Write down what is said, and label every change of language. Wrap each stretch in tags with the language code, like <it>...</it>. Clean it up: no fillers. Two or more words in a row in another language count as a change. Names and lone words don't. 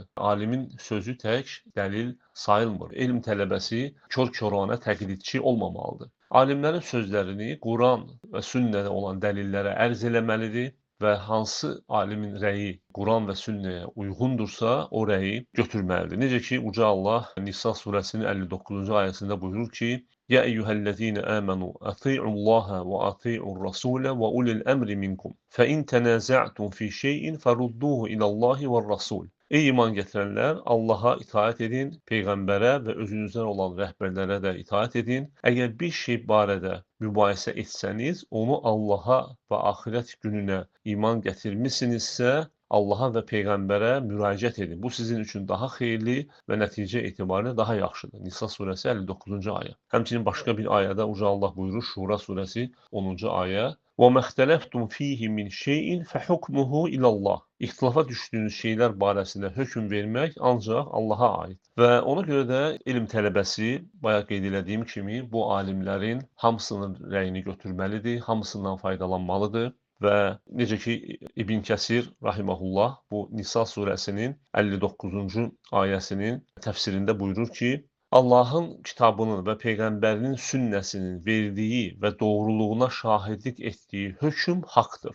<az>Alimin sözü tək dəlil sayılmır. Elm tələbəsi kör-koranə təqlidçi olmamalıdır. Alimlərin sözlərini Quran və sünnədə olan dəlillərə ərz eləməlidir və hansı alimin rəyi Quran və sünnəyə uyğundursa, o rəyi götürməlidir. Necə ki, Uca Allah Nisa surəsinin 59-cu ayəsində buyurur ki,</az> <ar>يا أيها الذين آمنوا أطيعوا الله وأطيعوا الرسول وأولي الأمر منكم فإن تنازعتم في شيء فردوه إلى الله والرسول.</ar> <az>Ey iman gətirənlər, Allaha itaət edin, Peyğəmbərə və özünüzdən olan rəhbərlərə də itaət edin. Əgər bir şey barədə mübahisə etsəniz, onu Allaha və axirət gününə iman gətirmisinizsə, Allaha və Peyğəmbərə müraciət edin. Bu sizin üçün daha xeyirli və nəticə etibarilə daha yaxşıdır. Nisa surəsi 59-cu ayə. Həmçinin başqa bir ayədə Uca Allah buyurur, Şura surəsi 10-cu ayə.</az> <ar>وَمَا اخْتَلَفْتُمْ فِيهِ مِنْ شَيْءٍ فَحُكْمُهُ إِلَى اللّٰهِ.</ar> <az>İxtilafa düşdüyünüz şeylər barəsində hökm vermək ancaq Allaha aid. Və ona görə də elm tələbəsi, bayaq qeyd elədiyim kimi, bu alimlərin hamısının rəyini götürməlidir, hamısından faydalanmalıdır. Və necə ki, İbn Kəsir rahimehullah bu Nisa surəsinin 59-cu ayəsinin təfsirində buyurur ki, Allahın kitabının və Peyğəmbərinin sünnəsinin verdiyi və doğruluğuna şahidlik etdiyi hökm haqdır.</az>